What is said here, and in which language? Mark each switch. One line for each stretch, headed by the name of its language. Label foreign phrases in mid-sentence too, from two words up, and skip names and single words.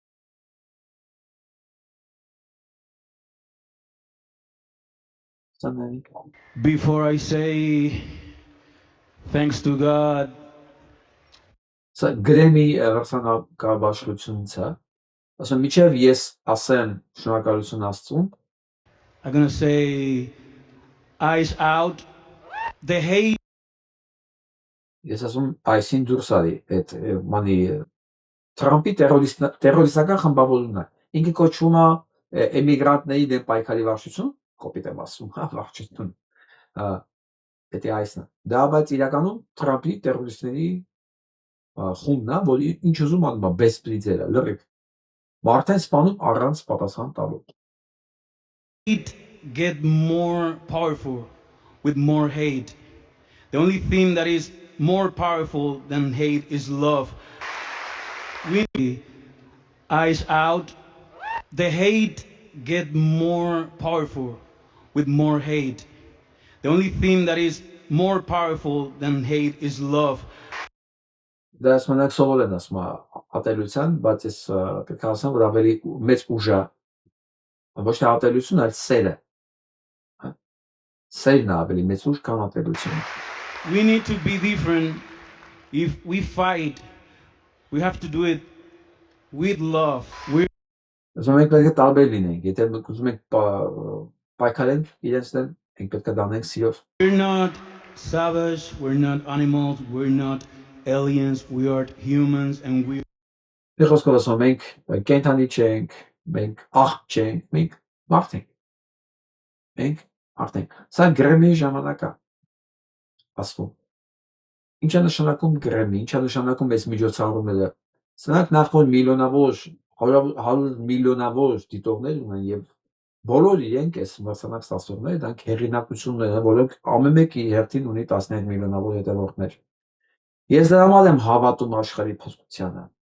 English: Before I say thanks to God,
Armenian: Սա գրեմի վրցանակաբաշխությունից է, ասում միջև ես ասեմ շնորհակալություն Աստծուն,
English: I'm gonna say eyes out the hate.
Armenian: Ես ասում այսին դուրս արի այդ մանի Թրամփի տերորիստական խմբավորումն է։ Ինքը կոչվում է էմիգրանտների դեմ պայքարի վարչություն, կոպիտ եմ ասում, հա, վարչություն։ Դա այսն է։ Դա բայց իրականում Թրամփի տերորիստների խումբն է, որի ինչ ուզում անում է բեսպրիձերը, լրիվ։ Մարդեն սպանում առանց պատասխան տալու։
English: Hate get more powerful with more hate. The only thing that is more powerful than hate is love. Really, eyes out. The hate get more powerful with more hate. The only thing that is more powerful than hate is love.
Armenian: Դա ասում սովոր են ասում ատելության, բայց ես պետք է ասեմ, որ ավելի մեծ ուժ է, ոչ թե ատելություն, այլ սերը։ Սերն է ավելի մեծ ուժ, քան ատելությունը։
English: We need to be different. If we fight, we have to do it with love.
Armenian: Ասում ենք պետք է տարբեր լինենք, եթե մենք ուզում ենք պայքարենք իրենց դեմ, մենք պետք է դանենք սիրով։
English: We're not savage, we're not animals, we're not aliens, we are humans and we
Armenian: Խոսքով ասում մենք կենդանի չենք, մենք աղբ չենք, մենք մարդ ենք։ Մենք մարդ ենք։ Սա գրեմի ժամանակ է ասվում։ Ինչ է նշանակում գրեմի, ինչ է նշանակում այս միջոցառումները։ Սրանք նախ որ միլիոնավոր, 100 միլիոնավոր դիտողներ ունեն եւ բոլոր իրենք այս մրցանակ ստացողները դրանք հեղինակություններ են, որոնք ամեն մեկի հերթին ունի 15 միլիոնավոր հետևորդներ։ Ես դրա համար եմ հավատում աշխարհի փոփոխությանը։